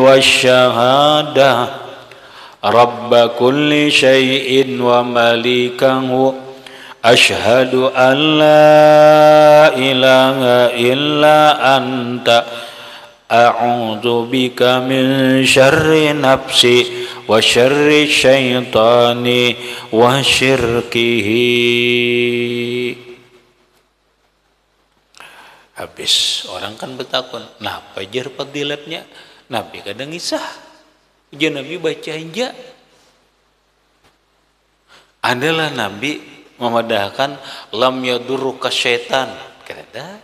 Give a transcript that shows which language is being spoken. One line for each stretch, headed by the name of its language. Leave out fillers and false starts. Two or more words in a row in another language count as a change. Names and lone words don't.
Arabic: وشهادة رب كل شيء ومليكه أشهد أن لا إله إلا أنت أعوذ بك من شر نفسي وشر الشيطان وشركه.
Banjar: Habis orang kan bertakun, nah apa jar fadilatnya? Nabi kadang ngisah, aja Nabi baca aja. Adalah Nabi memadahkan
Arabic: لم يضرك الشيطان,
Banjar: kada.